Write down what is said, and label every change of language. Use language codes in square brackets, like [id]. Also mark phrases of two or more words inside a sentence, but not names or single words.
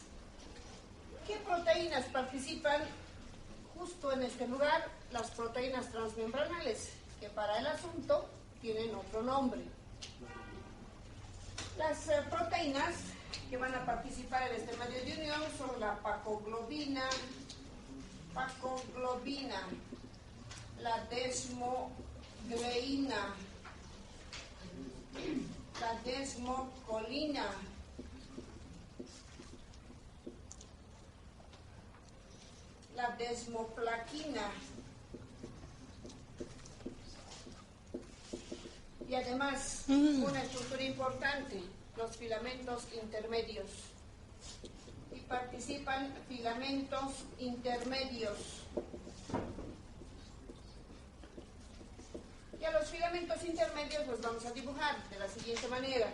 [es] ¿Qué proteínas participan justo en este lugar? Las proteínas transmembranales, que para el asunto tienen otro nombre. Las proteínas que van a participar en este medio de unión son la pacoglobina, la desmogleína, la desmocolina, la desmoplaquina, y además una estructura importante, los filamentos intermedios. Y participan filamentos intermedios. Y a los filamentos intermedios los vamos a dibujar de la siguiente manera.